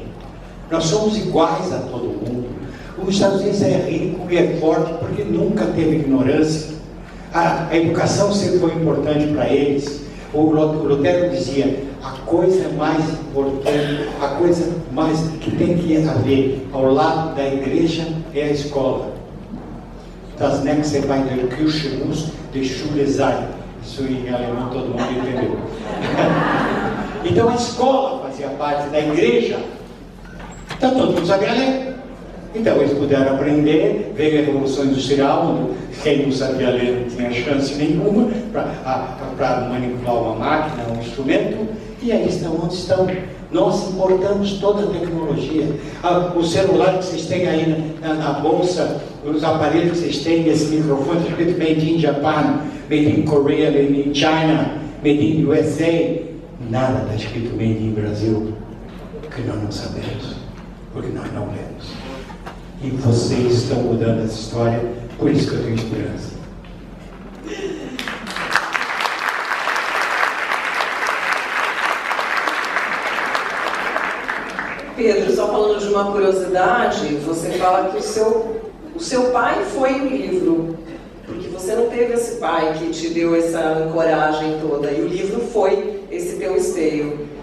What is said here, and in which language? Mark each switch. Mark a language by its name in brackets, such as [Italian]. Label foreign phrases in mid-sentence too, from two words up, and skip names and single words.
[Portuguese] Nós somos iguais a todo mundo. Os Estados Unidos é rico e é forte porque nunca teve ignorância. A educação sempre foi importante para eles. O Lutero dizia: a coisa mais importante, a coisa mais que tem que haver ao lado da igreja é a escola. [German] Das nächste bei der Kirche muss die Schule sein. [Portuguese] Isso em alemão todo mundo entendeu. Então a escola fazia parte da igreja. Então todo mundo sabia ler. Então eles puderam aprender. Veio a Revolução Industrial, onde quem não sabia ler não tinha chance nenhuma para manipular uma máquina, um instrumento. E aí estão onde estão. Nós importamos toda a tecnologia. O celular que vocês têm aí na bolsa, os aparelhos que vocês têm, esse microfone escrito [English] Made in Japan, Made in Korea, Made in China, Made in USA. [Portuguese] Nada está escrito [English] Made in Brasil, [Portuguese] porque nós não sabemos, porque nós não lemos. E vocês estão mudando essa história, por isso que eu tenho esperança. Pedro, só falando de uma curiosidade, você fala que o seu pai foi o livro, porque você não teve esse pai que te deu essa coragem toda, e o livro foi esse teu esteio.